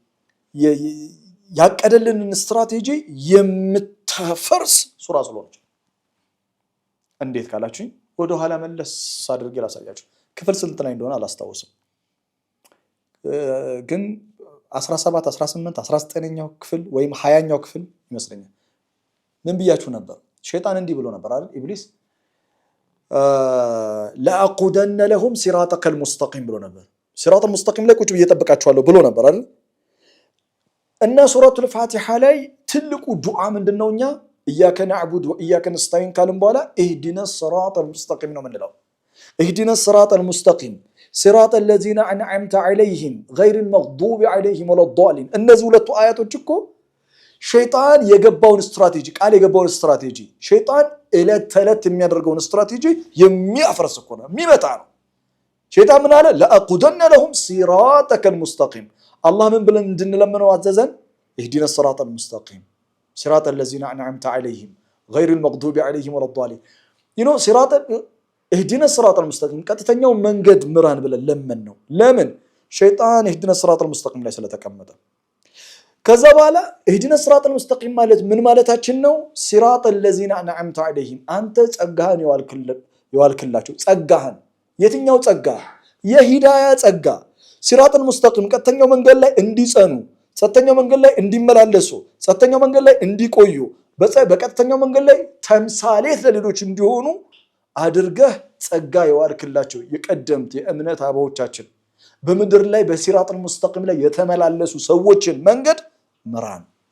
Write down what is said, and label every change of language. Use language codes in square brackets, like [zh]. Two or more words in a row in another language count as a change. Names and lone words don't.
[am] ያቀደልንን ስትራቴጂ የምታፈርስ ሱራ ስለሆነች እንዴት ካላችሁኝ ወደ ኋላ መለስ አድርጌ ላሳያችሁ ክፍል ስንት ላይ እንደሆነ አላስታውስም ግን 17 18 19ኛው ክፍል ወይም 20ኛው ክፍል ይመስለኛል ምን ብያችሁ ነበር ሸይጣን እንዲህ ብሎ ነበር አይደል ኢብሊስ [ar] لأقودن لهم صراطك المستقيم [am] ብሎ ነበር [ar] صراط المستقيم [am] ላይ ቁጭ ብዬ ተጠብቃችኋለሁ ብሎ ነበር አይደል እና ሱረቱል ፋቲሃ ላይ ትልቁ ዱዓ ምንድነውኛ [ar] إياك نعبد وإياك نستعين كلام بولا اهدنا الصراط المستقيم [am] ነው ምንለው [ar] اهدنا الصراط المستقيم صراط الذين أنعمت عليهم غير المغضوب عليهم ولا [am] الضالين እነዚህ ሁለቱ አያቶች እኮ ሸይጣን የገባውን ስትራቴጂ ቃል የገባውን ስትራቴጂ ሸይጣን እለት ተለት የሚያደርገውን ስትራቴጂ የሚያፈርስ እኮ ነው የሚመጣ ነው ሸይጣን ምን አለ [ar] لأقودن لهم صراطك المستقيم [am] አላህ ምን ብለን እንድንለምነው አዘዘን [ar] اهدنا الصراط المستقيم صراط الذين أنعمت عليهم غير المغضوب عليهم ولا الضالين صراط اهدنا الصراط المستقيم [am] ቀጥተኛው መንገድ ምራን ብለን ለምነው ለምን ሸይጣን [ar] اهدنا الصراط [am] المستقيم ላይ ስለተቀመጠ ከዛ በኋላ [ar] اهدنا الصراط المستقيم [am] ማለት ምን ማለታችን ነው [ar] صراط الذين أنعمت عليهم [am] አንተ ጸጋህን ይዋልክላቸው ጸጋህን የትኛው ጸጋ የሂዳያ ጸጋ [ar] صراط المستقيم [am] ቀጥተኛው መንገድ ላይ እንዲጸኑ ጸጥተኛው መንገድ ላይ እንዲመላለሱ ጸጥተኛው መንገድ ላይ እንዲቆዩ በቀጥተኛው መንገድ ላይ ተምሳሌት ለሌሎች እንዲሆኑ አድርገህ ጸጋ የዋልክላቸው የቀደምት የእምነት አባዎቻችን በምድር ላይ [ar] بالصراط المستقيم [am] ላይ የተመላለሱ ሰዎችን መንገድ ምራን።